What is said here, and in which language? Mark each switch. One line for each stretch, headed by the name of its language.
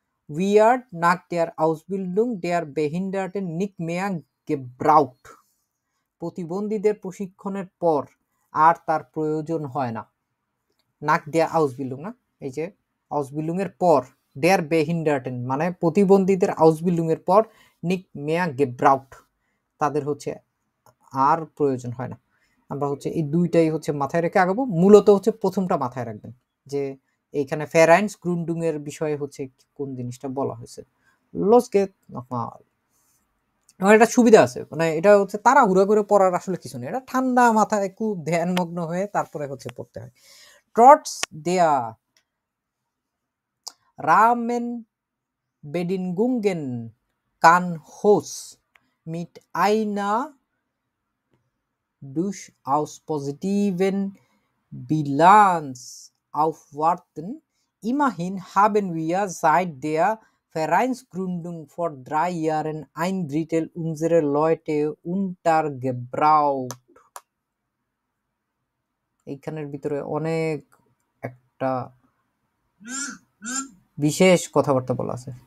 German: wird nach der Ausbildung der Behinderten nicht mehr gebraucht
Bangla: প্রতিবন্ধীদের প্রশিক্ষণের পর আর তার প্রয়োজন হয় না। nach der Ausbildung না এই যে Ausbildung এর পর der Behinderten মানে প্রতিবন্ধীদের Ausbildung এর পর
German: nicht mehr gebraucht
Bangla: তাদের হচ্ছে আর প্রয়োজন হয় না। আমরা হচ্ছে এই দুইটাই হচ্ছে মাথায় রেখে আগাবো, মূলত হচ্ছে প্রথমটা মাথায় রাখবেন যে এইখানে ফেরাইন্স গ্রুন্ডুং এর বিষয়ে হচ্ছে কোন জিনিসটা বলা হয়েছে। লস গেট নরমাল এটা সুবিধা আছে, মানে এটা হচ্ছে তাড়াহুড়া করে পড়ার আসলে কিছু নেই, এটা ঠান্ডা মাথায় খুব ধ্যানমগ্ন হয়ে তারপরে হচ্ছে পড়তে হয়।
German: ট্রটস দেয়া Rahmenbedingungen kann Hoss mit einer durchaus positiven Bilanz aufwarten. Immerhin haben wir seit der Vereinsgründung vor 3 Jahren 1/3 unserer Leute untergebracht.
Bangla: এইখানের ভিতরে অনেক একটা বিশেষ কথাবার্তা বলা আছে।